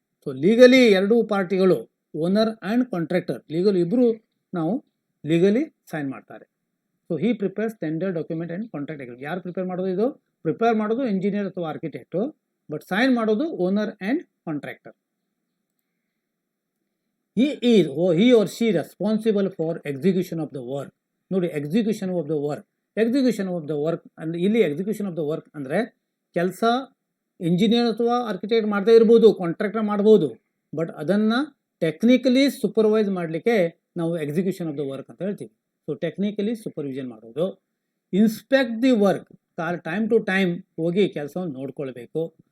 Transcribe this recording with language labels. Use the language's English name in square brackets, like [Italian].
[Kannada] So legally ಎರಡೂ ಪಾರ್ಟಿಗಳು, owner and contractor, legal ಇಬ್ಬರು ನಾವು ಲೀಗಲಿ ಸೈನ್ ಮಾಡ್ತಾರೆ. [English] So he prepares tender document and contract agreement. [Kannada] ಯಾರು prepare ಮಾಡೋದು? ಇದು ಪ್ರಿಪೇರ್ ಮಾಡೋದು ಇಂಜಿನಿಯರ್ ಅಥವಾ ಆರ್ಕಿಟೆಕ್ಟು, ಬಟ್ ಸೈನ್ ಮಾಡೋದು owner and contractor. [English] he or she responsible for execution of the work. ನೋಡಿ, execution of the work. [Kannada] Execution of the work ಅಂದರೆ ಇಲ್ಲಿ execution of the work ಅಂದರೆ ಕೆಲಸ ಇಂಜಿನಿಯರ್ ಅಥವಾ ಆರ್ಕಿಟೆಕ್ಟ್ ಮಾಡ್ತಾ ಇರ್ಬೋದು, ಕಾಂಟ್ರಾಕ್ಟರ್ ಮಾಡ್ಬೋದು, ಬಟ್ ಅದನ್ನು ಟೆಕ್ನಿಕಲಿ ಸೂಪರ್ವೈಸ್ ಮಾಡಲಿಕ್ಕೆ ನಾವು ಎಕ್ಸಿಕ್ಯೂಷನ್ ಆಫ್ ದ ವರ್ಕ್ ಅಂತ ಹೇಳ್ತೀವಿ. ಸೊ ಟೆಕ್ನಿಕಲಿ ಸೂಪರ್ವಿಷನ್ ಮಾಡೋದು. [English] inspect the work, [Kannada] time to time ಹೋಗಿ ಕೆಲಸವನ್ನು ನೋಡ್ಕೊಳ್ಬೇಕು.